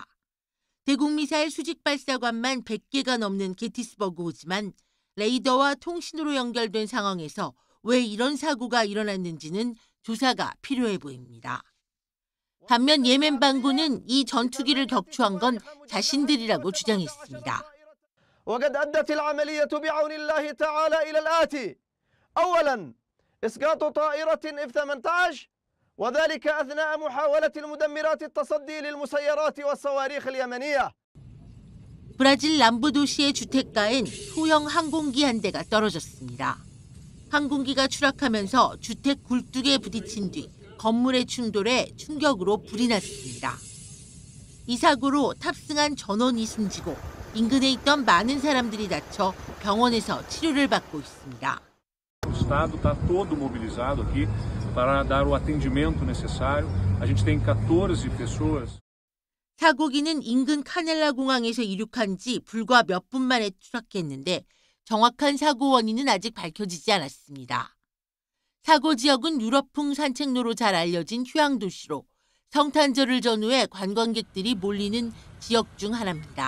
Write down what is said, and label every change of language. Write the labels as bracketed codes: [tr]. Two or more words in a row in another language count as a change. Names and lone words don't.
[ko] 대국미사일 수직 발사관만 100개가 넘는 게티스버그호지만 레이더와 통신으로 연결된 상황에서 왜 이런 사고가 일어났는지는 조사가 필요해 보입니다. 반면 예멘 반군은 이 전투기를 격추한 건 자신들이라고 주장했습니다. [ar] وقد أدت العملية بعون الله تعالى إلى الآتي. أولاً إسقاط طائرة F-18 وذلك أثناء محاولة المدمرات التصدي للمسيرات والصواريخ اليمنية. [ko] 브라질 남부 도시의 주택가엔 소형 항공기 한 대가 떨어졌습니다. 항공기가 추락하면서 주택 굴뚝에 부딪힌 뒤 건물의 충돌에 충격으로 불이 났습니다. 이 사고로 탑승한 전원이 숨지고 인근에 있던 많은 사람들이 다쳐 병원에서 치료를 받고 있습니다. [pt] O Estado está todo mobilizado aqui para dar o atendimento necessário. A gente tem 14 pessoas. [ko] 사고기는 인근 카넬라 공항에서 이륙한 지 불과 몇 분 만에 추락했는데 정확한 사고 원인은 아직 밝혀지지 않았습니다. 사고 지역은 유럽풍 산책로로 잘 알려진 휴양 도시로 성탄절을 전후해 관광객들이 몰리는 지역 중 하나입니다.